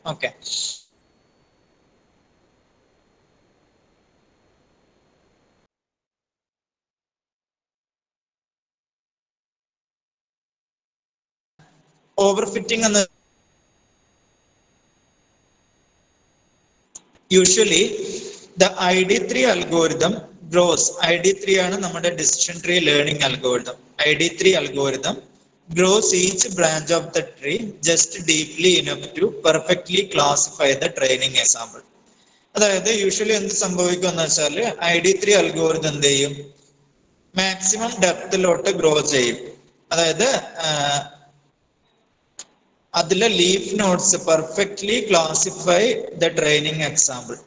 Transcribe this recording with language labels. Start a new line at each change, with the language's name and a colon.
Malayalam: Okay, over fitting എന്ന് usually the ID3 algorithm gross. ID3 ആണ് നമ്മുടെ decision tree learning algorithm.
English: ID3 algorithm grows each branch of the tree just deeply enough to perfectly classify the training example.
Malayalam: അതായത് usually എന്ത് സംഭവിക്കുമെന്ന് വെച്ചാൽ ID3 algorithm എന്ത് ചെയ്യും? Maximum ഡെപ്തിലോട്ട് grow ചെയ്യും. അതായത് അതിലെ leaf notes
English: Perfectly classify the training example.